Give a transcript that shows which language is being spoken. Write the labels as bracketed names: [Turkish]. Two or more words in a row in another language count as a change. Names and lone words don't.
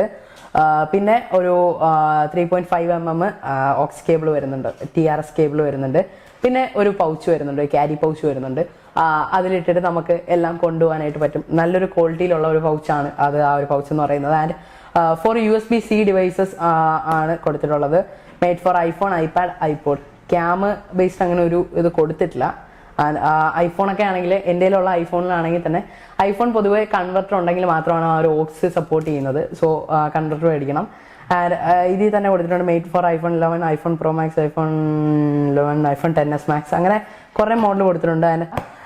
[Malayalam] പിന്നെ ഒരു 3.5 mm [English] aux cable [Malayalam] വരുന്നുണ്ട്, [English] TRS cable [Malayalam] വരുന്നുണ്ട്. പിന്നെ ഒരു പൗച്ച് വരുന്നുണ്ട്, [English] carry pouch [Malayalam] വരുന്നുണ്ട്. അതിലിട്ടിട്ട് നമുക്ക് എല്ലാം കൊണ്ടുപോകാനായിട്ട് പറ്റും. നല്ലൊരു ക്വാളിറ്റിയിലുള്ള ഒരു പൗച്ചാണ് അത്, ആ ഒരു പൗച്ച് എന്ന് പറയുന്നത്. [English] and for USB-C devices [Malayalam] ആണ് കൊടുത്തിട്ടുള്ളത്. [English] made for iPhone, iPad, iPod. cam based [Malayalam] അങ്ങനെ ഒരു ഇത് കൊടുത്തിട്ടില്ല. ഐഫോണൊക്കെ ആണെങ്കിൽ എൻ്റെ കയ്യിലുള്ള ഐഫോണിലാണെങ്കിൽ തന്നെ ഐഫോൺ പൊതുവേ കൺവെർട്ടർ ഉണ്ടെങ്കിൽ മാത്രമാണ് ആ ഒരു ഓക്സ് സപ്പോർട്ട് ചെയ്യുന്നത്. സോ കൺവെർട്ടർ മേടിക്കണം. ഇതിൽ തന്നെ കൊടുത്തിട്ടുണ്ട് [English] made for [Malayalam] iPhone 11, iPhone Pro Max, iPhone 11, iPhone XS Max, അങ്ങനെ കുറേ മോഡൽ കൊടുത്തിട്ടുണ്ട്.